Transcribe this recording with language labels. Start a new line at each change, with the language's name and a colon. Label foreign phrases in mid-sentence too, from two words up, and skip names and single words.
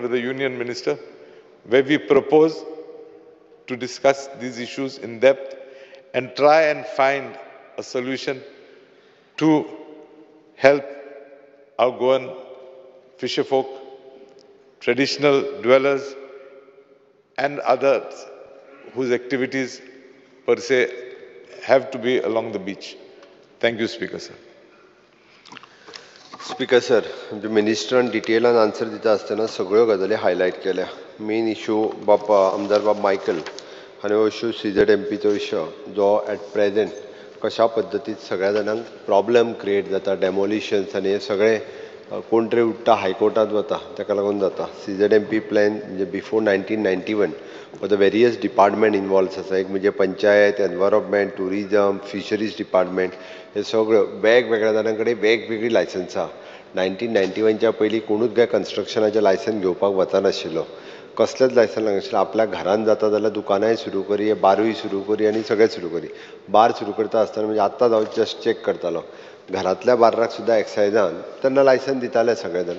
English: with the Union Minister, where we propose to discuss these issues in depth and try and find a solution to help our Goan fisherfolk, traditional dwellers, and others whose activities per se have to be along the beach. Thank you, Speaker, sir. Speaker sir, the Minister in detail and answer
Konkani: दिता आसतना सगळ्यो गजाली
English: highlight केल्या. Main issue
Konkani: आमदार बाब मायकल हांणी इश्यू CZMPचो इश्यू जो
English: at present
Konkani: कशा पद्दतीन सगळ्या जाणांक
English: problem create
Konkani: जाता, demolitions आनी हे सगळे कोण तरी उठता हायकोर्टात वता ताका लागून जाता.
English: CZMP plan म्हणजे before 1991 for the various department involved आसा.
Konkani: एक म्हणजे पंचायत, environment, tourism, fisheries department हे सगळ्यो वेगवेगळ्या जाणां कडेन वेगवेगळी लायसन्सां. 1991च्या पयलीं कोणूच काय कन्स्ट्रक्शनाचें लायसन घेवपाक वचनाशिल्लो. कसलेंच लायसन नाशिल्लें. आपल्या घरान जाता जाल्यार दुकानाय सुरू करी, बारूय सुरू करी आनी सगळें सुरू करी. बार सुरू करता आसतना म्हणजे आत्तां हांव
English: just check
Konkani: करतालो, घरांतल्या बार्राक सुद्दां एक्सायजान तेन्ना लायसन दिताले सगळे जाण.